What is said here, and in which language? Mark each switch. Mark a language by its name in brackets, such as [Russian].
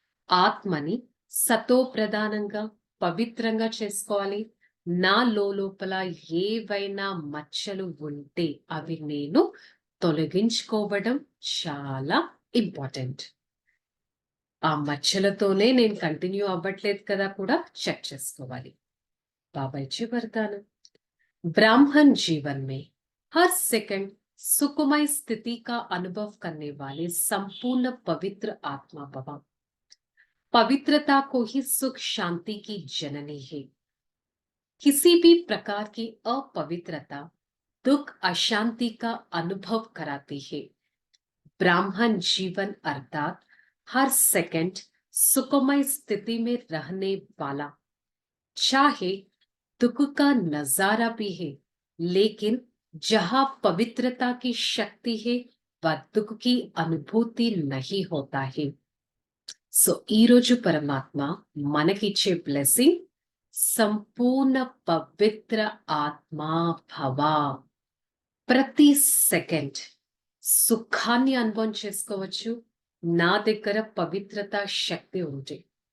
[Telugu] ఆత్మని సతో ప్రధానంగా పవిత్రంగా చేసుకోవాలి. నా లోపల ఏవైనా మచ్చలు ఉంటే అవి నేను తొలగించుకోవడం చాలా ఇంపార్టెంట్. ఆ మచ్చలతోనే నేను కంటిన్యూ అవ్వట్లేదు కదా కూడా చెక్ చేసుకోవాలి. [Hindi] बाबा जी वरदान, ब्राह्मण जीवन में हर सेकंड सुखमय स्थिति का अनुभव करने वाले संपूर्ण पवित्र आत्मा भव. पवित्रता को ही सुख शांति की जननी है. किसी भी प्रकार की अपवित्रता दुख अशांति का अनुभव कराती है. ब्राह्मण जीवन अर्थात हर सेकंड सुखमय स्थिति में रहने वाला, चाहे दुख का नजारा भी है लेकिन जहां पवित्रता की शक्ति है वह दुख की अनुभूति नहीं होता है. [Telugu] సో ఈ రోజు పరమాత్మ మనకిచ్చే బ్లెస్సింగ్ సంపూర్ణ పవిత్ర ఆత్మా భవ. ప్రతి సెకండ్ సుఖాన్ని అనుభవం చేసుకోవచ్చు నా దగ్గర పవిత్రత శక్తి ఉంది.